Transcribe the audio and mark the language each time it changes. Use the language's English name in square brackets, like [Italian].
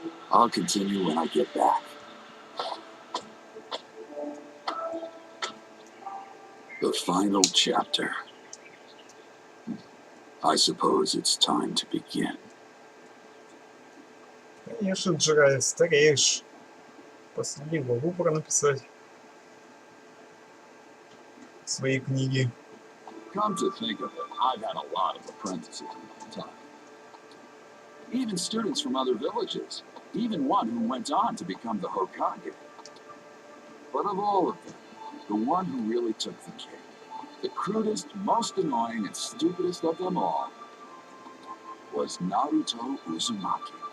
[English] I'll continue when I get back. The final chapter. I suppose it's time to begin. [Russian] Конечно, Джирай, стареешь. Последний главу пора написать. Свои книги. [English] Come to think of it, I've had a lot of apprentices in my time. Even students from other villages. Even one who went on to become the Hokage. But of all of them, the one who really took the cake, the crudest, most annoying, and stupidest of them all, was Naruto Uzumaki.